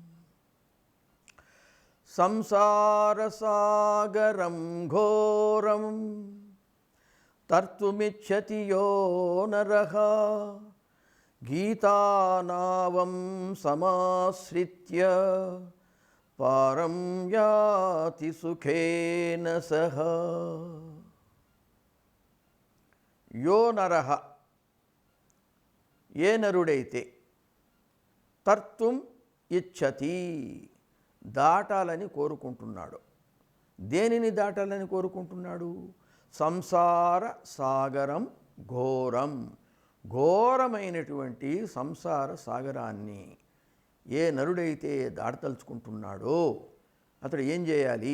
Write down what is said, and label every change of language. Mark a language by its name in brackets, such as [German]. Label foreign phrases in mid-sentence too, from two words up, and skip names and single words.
[Sanskrit] संसारसागरं घोरं तर्तुमिच्छति यो नरः गीतानावं समाश्रित्य पारं याति सुखेन सह। यो नरः [Telugu] ఏ నరుడైతే [Sanskrit] తర్తుం ఇచ్చతి [Telugu] దాటాలని కోరుకుంటున్నాడు. దేనిని దాటాలని కోరుకుంటున్నాడు? [Sanskrit] సంసార సాగరం ఘోరం, [Telugu] ఘోరమైనటువంటి సంసార సాగరాన్ని ఏ నరుడైతే దాటతలుచుకుంటున్నాడో అతడు ఏం చేయాలి?